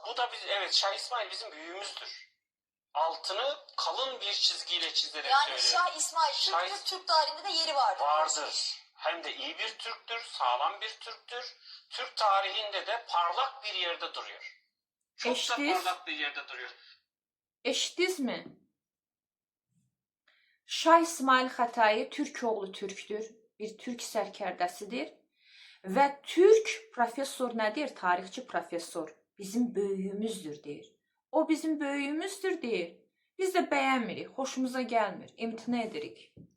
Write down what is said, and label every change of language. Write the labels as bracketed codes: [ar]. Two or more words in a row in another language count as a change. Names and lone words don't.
[tr] Bu da evet, Şah İsmail bizim büyüğümüzdür. Altını kalın bir çizgiyle çizerek yani söylüyorum. Şah İsmail Türktür, Türk tarihinde de yeri vardır. Vardır. Hem de iyi bir Türktür, sağlam bir Türktür. Türk tarihinde de parlak bir yerde duruyor. Çok da parlak bir yerde duruyor. [az] Eşitdiniz mi? Şah İsmail Xətai Türk oğlu Türktür, bir Türk sərkərdəsidir və Türk profesör nədir? Tarixçi profesör bizim böyüyümüzdür deyir. O bizim böyüyümüzdür deyir. Biz də bəyənmirik, xoşumuza gəlmir, imtina edirik.